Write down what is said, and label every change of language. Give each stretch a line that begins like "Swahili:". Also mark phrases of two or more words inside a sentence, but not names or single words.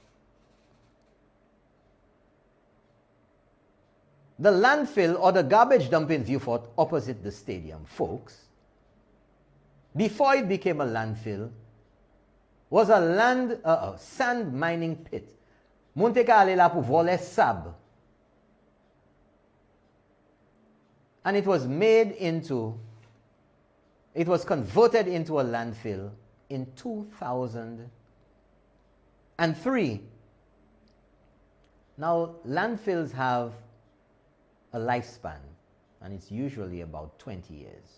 English: The landfill or the garbage dump in Vieux Fort opposite the stadium, folks, before it became a landfill, was a sand mining pit.
Saint Lucian Creole French: Monte ka ale la pou vole sab.
English: And it was converted into a landfill in 2003. Now, landfills have a lifespan, and it's usually about 20 years.